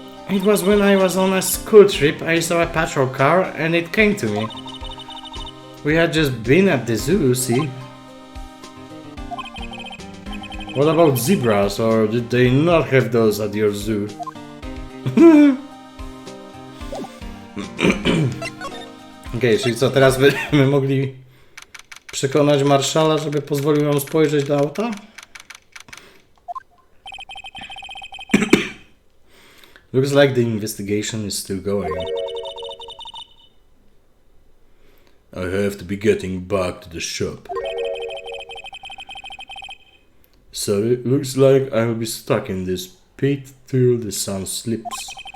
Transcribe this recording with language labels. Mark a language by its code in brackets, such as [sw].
[en] It was when I was on a school trip, I saw a patrol car and it came to me. We had just been at the zoo, see? What about zebras, or did they not have those at your zoo? [pl] Okej, czyli co, teraz będziemy mogli przekonać marszala, żeby pozwolił nam spojrzeć do auta? [en] Looks like the investigation is still going. I have to be getting back to the shop. Sorry, looks like I'll be stuck in this pit till the sun slips.